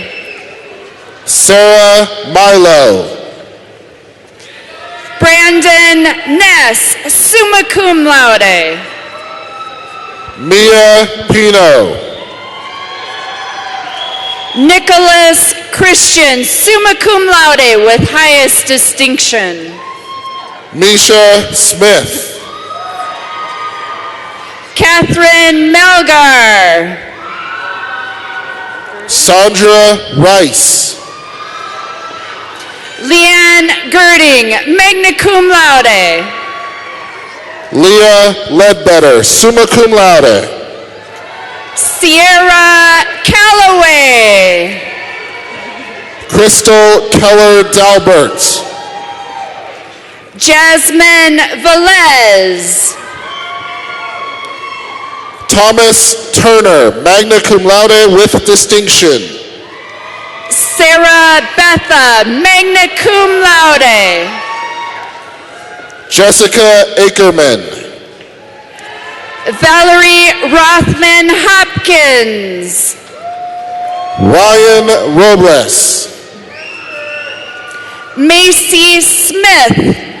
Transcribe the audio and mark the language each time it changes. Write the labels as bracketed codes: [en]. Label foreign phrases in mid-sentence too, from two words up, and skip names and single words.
[en] Sarah Milo. Brandon Ness, [la] summa cum laude. [en] Mia Pino. Nicholas Christian, [la] summa cum laude [en] with highest distinction. Misha Smith. Catherine Melgar. Sandra Rice. Leanne Girding, [la] magna cum laude. [en] Leah Ledbetter, [la] summa cum laude. [en] Sierra Calloway. Crystal Keller Dalbert. Jasmine Velez. Thomas Turner, [la] magna cum laude [en] with distinction. [la] Sarah Betha, magna cum laude. Jessica Ackerman. Valerie Rothman Hopkins. Ryan Robles. Macy Smith.